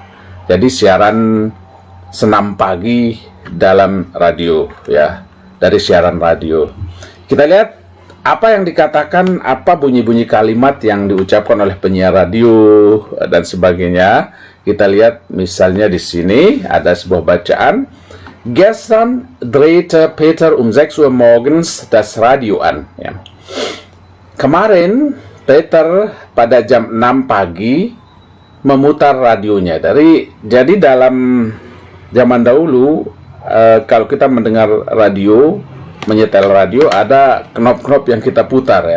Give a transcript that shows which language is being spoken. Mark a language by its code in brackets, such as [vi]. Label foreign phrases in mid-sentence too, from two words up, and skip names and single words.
[id] Jadi siaran senam pagi dalam radio ya. Dari siaran radio. Kita lihat apa yang dikatakan, apa bunyi-bunyi kalimat yang diucapkan oleh penyiar radio dan sebagainya. Kita lihat misalnya di sini ada sebuah bacaan. [de] Gestern drehte Peter um 6 Uhr morgens das Radio an. [id] Ya. Kemarin Peter pada jam 6 pagi memutar radionya. Jadi dalam zaman dahulu, kalau kita mendengar radio, menyetel radio, ada knop-knop yang kita putar ya.